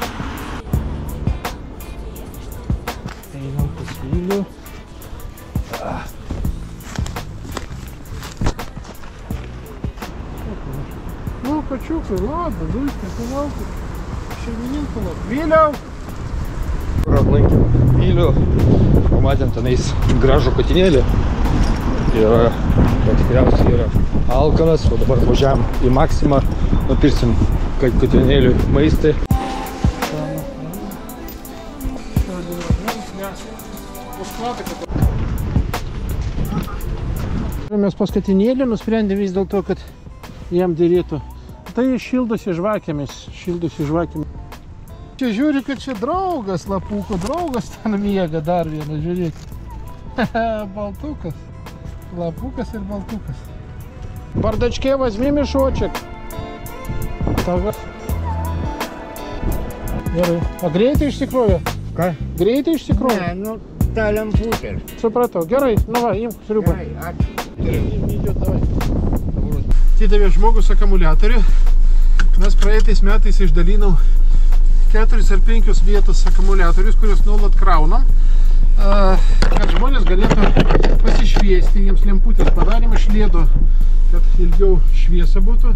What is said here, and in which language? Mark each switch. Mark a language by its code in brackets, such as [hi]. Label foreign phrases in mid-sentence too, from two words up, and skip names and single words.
[ru] Ну, почухай, ладно, дуйте, пожалуйста. Шевелинку надо. Виляу! Родненький Вилю, [lt] pamatėm tenais gražų katinėlį. Yra, bet tikriausiai yra alkanas, o dabar važiavam į Maksimą, nupirsim katinėliui maistą. Mes pas katinėlį nusprendėm vis dėlto, kad jam dėrėtų. Tai šildosi žvakėmis, Čia žiūri, kad čia draugas Lapuko, draugas ten miega dar vieną, žiūrėkit. Baltukas. Lapukas ir Baltukas. [ru] Бардачке возьми мешочек. Так. А греете išsikrovė? [lt] Ką? Greitai išsikrovė? Ne, nu, tą lemputę. Supratau. Gerai, nu va, imk sriubą. Gerai, ačiū. Atidavė žmogus akumuliatorių. Mes praeitais metais išdalinau 4 ar 5 vietos akumuliatorius, kuriuos nuolat kraunam, kad žmonės galėtų pasišviesti, jiems lemputės padarėm iš lėdo, kad ilgiau šviesa būtų.